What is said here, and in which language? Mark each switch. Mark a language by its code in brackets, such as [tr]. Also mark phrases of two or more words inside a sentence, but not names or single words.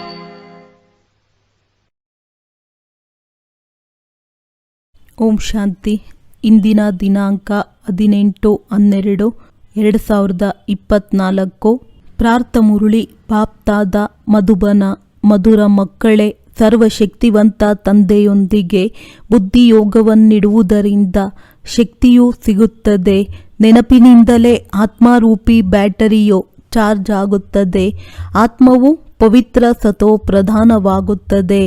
[kn] ಓಂ ಶಾಂತಿ. ಇಂದಿನ ದಿನಾಂಕ 18/12/2024. ಪ್ರಾರ್ಥಮುರಳಿ ಬಾಪ್ತಾದ ಮಧುಬನ. ಮಧುರ ಮಕ್ಕಳೇ, ಸರ್ವಶಕ್ತಿವಂತ ತಂದೆಯೊಂದಿಗೆ ಬುದ್ಧಿಯೋಗವನ್ನಿಡುವುದರಿಂದ ಶಕ್ತಿಯೂ ಸಿಗುತ್ತದೆ. ನೆನಪಿನಿಂದಲೇ ಆತ್ಮರೂಪಿ ಬ್ಯಾಟರಿಯು ಚಾರ್ಜ್ ಆಗುತ್ತದೆ. ಆತ್ಮವು ಪವಿತ್ರ ಸತೋ ಪ್ರಧಾನವಾಗುತ್ತದೆ.